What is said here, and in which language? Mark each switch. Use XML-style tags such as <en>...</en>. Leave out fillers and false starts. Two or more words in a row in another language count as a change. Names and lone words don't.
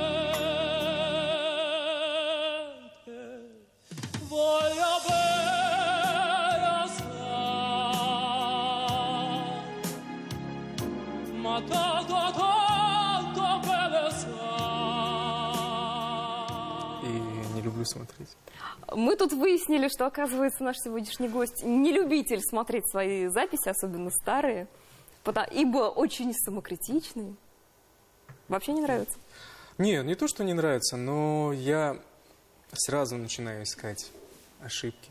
<it>Voglio bene assai, ma tanto, tanto bene assai.</it> <ru>И не люблю смотреть. Мы тут выяснили, что, оказывается, наш сегодняшний гость не любитель смотреть свои записи, особенно старые, ибо очень самокритичный. Вообще не нравится? Нет, не то, что не нравится, но я сразу начинаю искать ошибки.</ru>